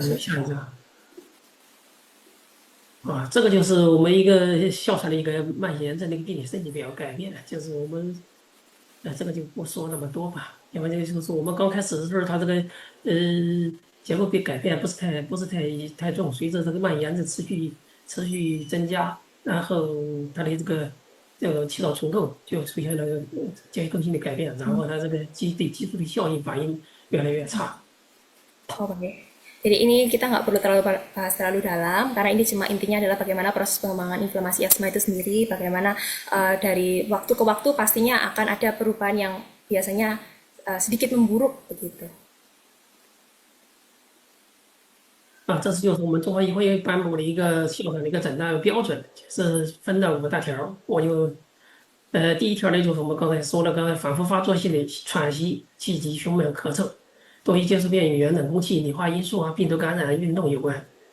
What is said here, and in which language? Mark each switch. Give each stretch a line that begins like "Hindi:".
Chinese: 下一个啊，这个就是我们一个哮喘的一个慢性炎症的一个病理设计表改变，就是我们这个就不说那么多吧，因为就是我们刚开始的时候，它这个结构被改变不是太重，随着这个慢性炎症持续增加，然后它的这个气道重构就出现了结构性的改变，然后它这个对激素的效应反应越来越差。
Indonesian: Oke. Jadi ini kita nggak perlu terlalu bahas terlalu dalam, karena ini cuma intinya adalah bagaimana proses pengembangan inflamasi asma itu sendiri, bagaimana dari waktu ke waktu pastinya akan ada perubahan yang biasanya sedikit memburuk begitu.
Chinese: 这是就是我们中华医会颁布的一个哮喘的一个诊断标准，是分了5大条。我就第一条呢，就是我们刚才说的，刚才反复发作性的喘息、气急、胸闷、咳嗽。多与接触变异源、冷空气、理化因素啊、病毒感染、运动有关。